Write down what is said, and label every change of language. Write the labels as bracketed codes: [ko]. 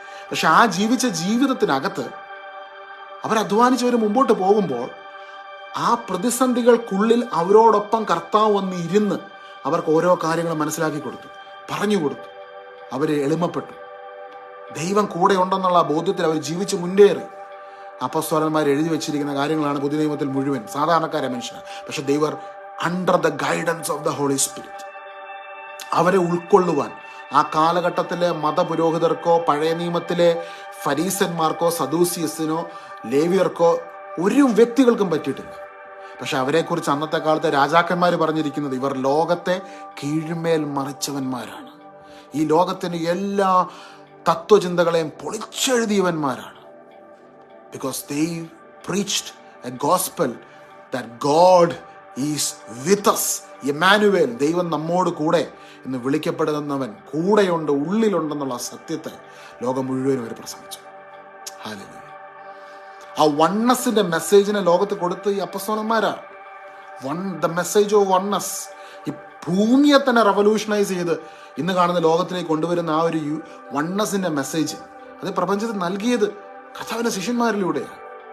[ml] പക്ഷെ ആ ജീവിച്ച ജീവിതത്തിനകത്ത് അവരധ്വാനിച്ചവർ മുമ്പോട്ട് പോകുമ്പോൾ ആ പ്രതിസന്ധികൾക്കുള്ളിൽ അവരോടൊപ്പം കർത്താവ് വന്ന് ഇരുന്ന് അവർക്ക് ഓരോ കാര്യങ്ങൾ മനസ്സിലാക്കി കൊടുത്തു, പറഞ്ഞു കൊടുത്തു. അവർ എളിമപ്പെട്ടു, ദൈവം കൂടെ ഉണ്ടെന്നുള്ള ബോധ്യത്തിൽ അവർ ജീവിച്ച് മുന്നേറി. അപ്പോസ്തലന്മാർ എഴുതി വെച്ചിരിക്കുന്ന കാര്യങ്ങളാണ് പുതിയ നിയമത്തിൽ മുഴുവൻ. സാധാരണക്കാരെ മനുഷ്യരാണ്, പക്ഷെ [en] they were under the guidance of the Holy Spirit. [ml] അവരെ ഉൾക്കൊള്ളുവാൻ ആ കാലഘട്ടത്തിലെ മതപുരോഹിതർക്കോ പഴയ നിയമത്തിലെ ഫരീസന്മാർക്കോ സദൂസിയസിനോ ലേവിയർക്കോ ഒരു വ്യക്തികൾക്കും പറ്റിയിട്ടില്ല. പക്ഷെ അവരെക്കുറിച്ച് അന്നത്തെ കാലത്തെ രാജാക്കന്മാർ പറഞ്ഞിരിക്കുന്നത് ഇവർ ലോകത്തെ കീഴ്മേൽ മറിച്ചവന്മാരാണ്, ഈ ലോകത്തിന്റെ എല്ലാ തത്വചിന്തകളെയും പൊളിച്ചെഴുതിയവന്മാരാണ്. [en] Because they preached a gospel that God is with us. [ml] Emmanuel, ദൈവം നമ്മോട് കൂടെ എന്ന് വിളിക്കപ്പെടുന്നവൻ കൂടെയുണ്ട്, ഉള്ളിലുണ്ടെന്നുള്ള സത്യത്തെ ലോകം മുഴുവനും അവർ പ്രസംഗിച്ചു. ഹല്ലേലൂയ. ആ വണ്ണസിന്റെ മെസ്സേജിനെ ലോകത്ത് കൊടുത്ത് ഈ അപ്പോസ്തലന്മാരാണ്. [en] the message of oneness [ml] ഈ ഭൂമിയെ തന്നെ റെവല്യൂഷനൈസ് ചെയ്ത് ഇന്ന് കാണുന്ന ലോകത്തിലേക്ക് കൊണ്ടുവരുന്ന ആ ഒരു വണ്ണസിന്റെ മെസ്സേജ് അത് പ്രപഞ്ചത്തിൽ നൽകിയത് കർത്താവിന്റെ ശിഷ്യന്മാരിലൂടെയാണ്.